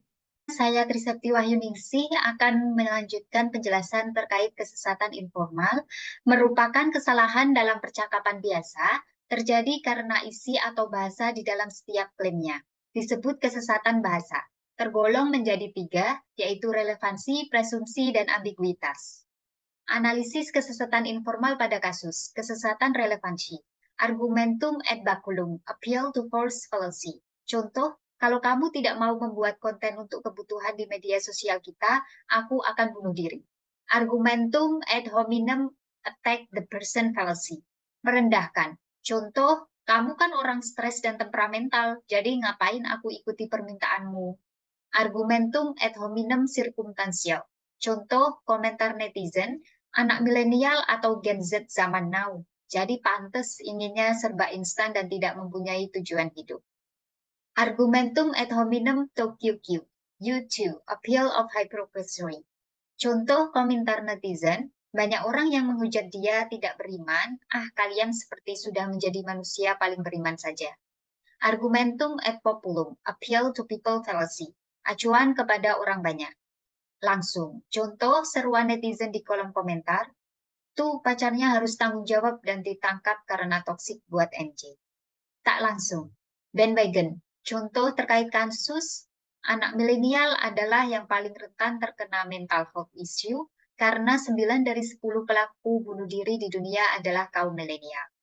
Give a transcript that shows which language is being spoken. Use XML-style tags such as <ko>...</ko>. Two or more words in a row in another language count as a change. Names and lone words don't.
<id>Saya Trisakti Wahyuningsih akan melanjutkan penjelasan terkait kesesatan informal, merupakan kesalahan dalam percakapan biasa, terjadi karena isi atau bahasa di dalam setiap klaimnya. Disebut kesesatan bahasa. Tergolong menjadi 3, yaitu relevansi, presumsi, dan ambiguitas. Analisis kesesatan informal pada kasus, kesesatan relevansi.</id> <la>Argumentum et baculum,</la> <en>appeal to false fallacy.</en> <id>Contoh, kalau kamu tidak mau membuat konten untuk kebutuhan di media sosial kita, aku akan bunuh diri.</id> <la>Argumentum ad hominem,</la> <en>attack the person fallacy.</en> <id>Merendahkan. Contoh, kamu kan orang stres dan temperamental, jadi ngapain aku ikuti permintaanmu?</id> <la>Argumentum ad hominem circumstantial.</la> <id>Contoh, komentar netizen, anak milenial atau Gen Z zaman now. Jadi pantas inginnya serba instan dan tidak mempunyai tujuan hidup.</id> <la>Argumentum ad hominem tokyukyu.</la> <en>YouTube, appeal of hypocrisy.</en> <id>Contoh komentar netizen, banyak orang yang menghujat dia tidak beriman, kalian seperti sudah menjadi manusia paling beriman saja.</id> <la>Argumentum ad populum,</la> <en>appeal to people fallacy.</en> <id>Acuan kepada orang banyak. Langsung, contoh seruan netizen di kolom komentar, tuh pacarnya harus tanggung jawab dan ditangkap karena toksik buat MJ. Tak langsung, bandwagon, contoh terkait kasus, anak milenial adalah yang paling rentan terkena</id> <en>mental health issue</en> <id>karena 9 dari 10 pelaku bunuh diri di dunia adalah kaum milenial.</id>